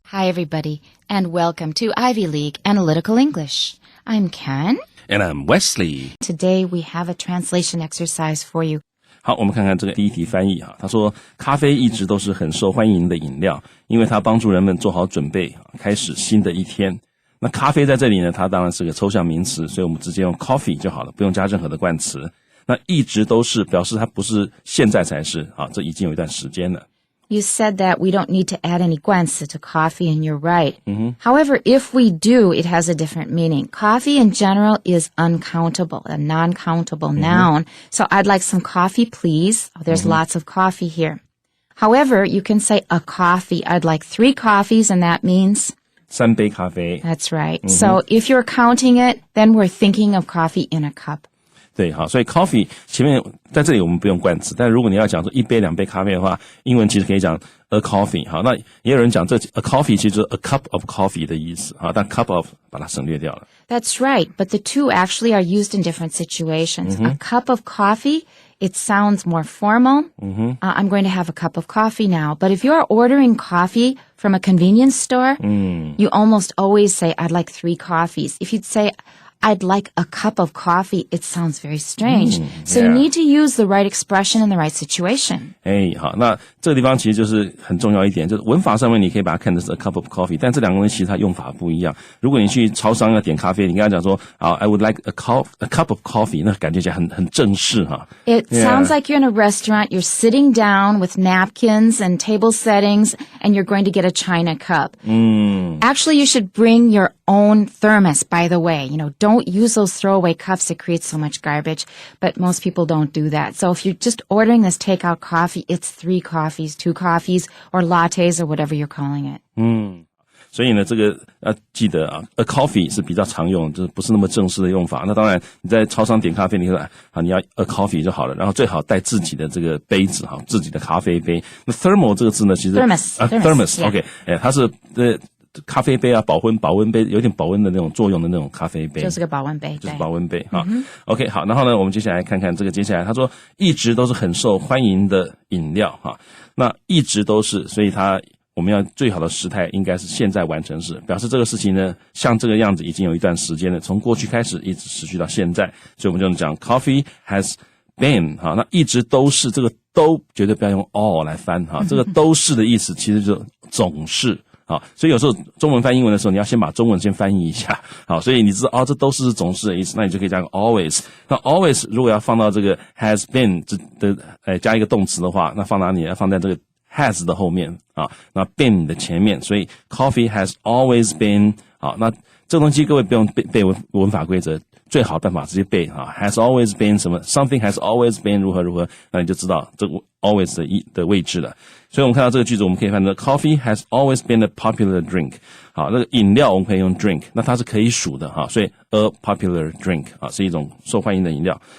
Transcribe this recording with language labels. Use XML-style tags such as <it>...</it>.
<en>everybody, and welcome to Ivy League Analytical English. I'm Ken. And I'm Wesley. Today we have a translation exercise for you.</en> <zh>好，我们看看这个第一题翻译哈。他说，咖啡一直都是很受欢迎的饮料，因为它帮助人们做好准备，开始新的一天。那咖啡在这里呢，它当然是个抽象名词，所以我们直接用 coffee 就好了，不用加任何的冠词。那一直都是表示它不是现在才是啊，这已经有一段时间了。</zh> <en>You said that we don't need to add any 冠词 to coffee, and you're right. However, if we do, it has a different meaning. Coffee in general is uncountable, a non-countable noun. So I'd like some coffee, please. Oh, there's lots of coffee here. However, you can say a coffee. I'd like 3 coffees, and that means?</en> <zh>3杯咖啡。</zh> <en>That's right. So if you're counting it, then we're thinking of coffee in a cup.</en> <zh>对，好，所以 coffee 前面在这里我们不用冠词，但如果你要讲说1杯2杯咖啡的话，英文其实可以讲 a coffee。好，那也有人讲这 a coffee 其实就是 a cup of coffee 的意思，好，但 cup of 把它省略掉了。</zh> <en>That's right, but the two actually are used in different situations. A cup of coffee, it sounds more formal. I'm going to have a cup of coffee now. But if you're ordering coffee from a convenience store, you almost always say, I'd like 3 coffees. If you'd say, I'd like a cup of coffee, it sounds very strange. So you need to use the right expression in the right situation.</en> <zh>好，那这个地方其实就是很重要一点，就是文法上面你可以把它看成是 a cup of coffee， 但这两个东西其实它用法不一样。如果你去超商要点咖啡，你跟他讲说 I would like a cup of coffee，那感觉起来很正式哈。</zh> <en>It sounds like you're in a restaurant, you're sitting down with napkins and table settings, and you're going to get a china cup. Actually, you should bring your own thermos, by the way. Don't use those throwaway cups. It creates so much garbage, but most people don't do that. So if you're just ordering this takeout coffee, it's 3 coffees, 2 coffees, or lattes, or whatever you're calling it.</en> <zh>所以呢，这个要记得啊 ，a coffee 是比较常用，就是不是那么正式的用法。那当然，你在超商点咖啡，你说你要 a coffee 就好了，然后最好带自己的这个杯子哈，自己的咖啡杯。那 thermal 这个字呢，其实 thermos OK， 它是咖啡杯啊，保温杯，有点保温的那种作用的那种咖啡杯，就是个保温杯，就是保温杯哈。 OK， 好，然后呢，我们接下来看看这个接下来他说一直都是很受欢迎的饮料哈。那一直都是，所以我们要最好的时态应该是现在完成时，表示这个事情呢像这个样子已经有一段时间了，从过去开始一直持续到现在，所以我们就讲 coffee has been 哈。那一直都是这个都绝对不要用 all 来翻哈，这个都是的意思其实就总是。好，所以有时候中文翻英文的时候，你要先把中文先翻译一下。好，所以你知道这都是总是的意思，那你就可以加个 always。那 always 如果要放到这个 has been 加一个动词的话，那放哪里？要放在这个 has 的后面啊，那 been 的前面。</zh> <en>所以 coffee has always been。</en> <zh>好，那这个东西各位不用背文法规则，最好的办法直接背啊 ， has always been 什么 ， something has always been 如何，那你就知道这个 always 的位置了。所以我们看到这个句子，我们可以翻成 coffee has always been a popular drink。好，那个饮料我们可以用 drink， 那它是可以数的哈，所以 a popular drink 啊是一种受欢迎的饮料。</zh>